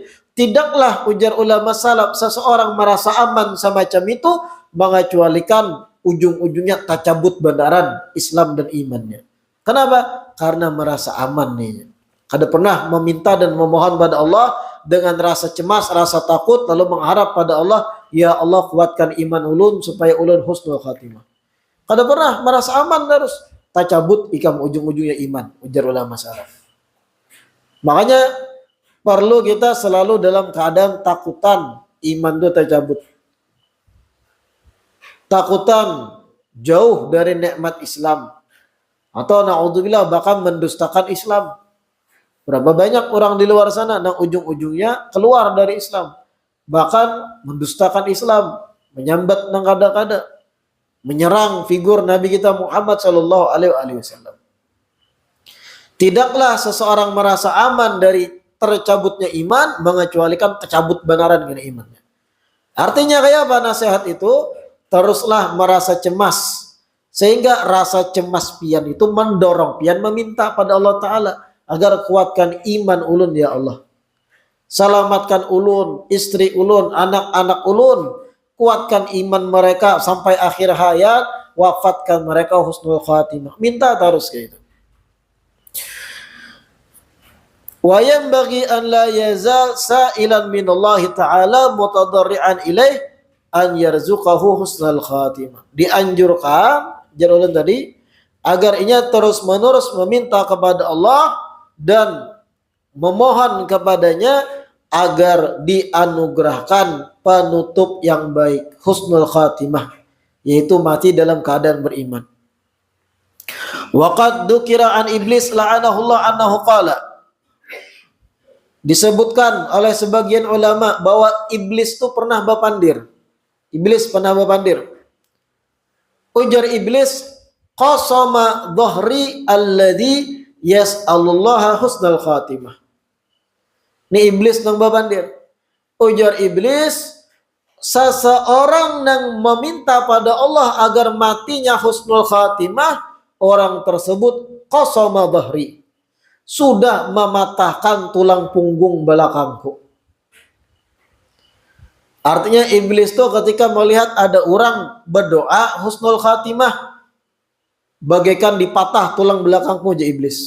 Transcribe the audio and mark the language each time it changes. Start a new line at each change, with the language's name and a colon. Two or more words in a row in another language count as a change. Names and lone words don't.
Indonesian: Tidaklah ujar ulama salaf seseorang merasa aman semacam itu, mengecualikan ujung-ujungnya tercabut benaran Islam dan imannya.
Banjar: Kenapa? Karena merasa aman nih. Kada pernah meminta dan memohon pada Allah dengan rasa cemas, rasa takut, lalu mengharap pada Allah, ya Allah kuatkan iman ulun supaya ulun
Arabic: حسن الخاتمة.
Banjar: Kada pernah merasa aman terus, tercabut ikam ujung-ujungnya iman, ujar ulama salaf.
Indonesian: Makanya perlu kita selalu dalam keadaan takutan iman itu tercabut. Takutan jauh dari nikmat Islam. Atau na'udzubillah bahkan mendustakan Islam. Berapa banyak orang di luar sana yang ujung-ujungnya keluar dari Islam. Bahkan mendustakan Islam,
Banjar: menyambat nang kada-kada, menyerang figur Nabi kita Muhammad
Arabic: صلى الله عليه وسلم.
Indonesian: Tidaklah seseorang merasa aman dari tercabutnya iman, mengecualikan tercabut benaran dengan imannya. Artinya kayak apa nasihat itu? Teruslah merasa cemas.
Banjar: Sehingga rasa cemas pian itu mendorong pian meminta pada Allah Ta'ala agar kuatkan iman ulun ya Allah. Selamatkan ulun, istri ulun, anak-anak ulun.
Indonesian: Kuatkan iman mereka sampai akhir hayat. Wafatkan mereka
Arabic: حسن الخاتمة.
Indonesian: Minta terus kayak itu.
Arabic: وينبغي أن لا يزال سائلا من الله تعالى متضرعا إليه أن يرزقه حسن الخاتمة.
Indonesian: Dianjurkan jarulan tadi agar ia terus-menerus meminta kepada Allah dan memohon kepadanya agar dianugerahkan penutup yang baik,
Arabic: حسن الخاتمة,
Indonesian: yaitu mati dalam keadaan beriman.
Arabic: وقد ذكر أن إبليس لعنه الله أنه قال.
Banjar: Disebutkan oleh sebagian ulama bahwa iblis itu pernah berpandir. Iblis pernah berpandir. Ujar iblis,
Arabic: قصم ظهري الذي يسأل الله حسن الخاتمة.
Banjar: Ini iblis nang babandir. Ujar iblis,
Indonesian: seseorang yang meminta pada Allah agar matinya
Arabic: حسن الخاتمة,
Indonesian: orang tersebut
Arabic: قصم ظهري,
Indonesian: sudah mematahkan tulang punggung belakangku. Artinya iblis itu ketika melihat ada orang berdoa
Arabic: حسن الخاتمة,
Indonesian: bagaikan dipatah tulang belakangku aja iblis.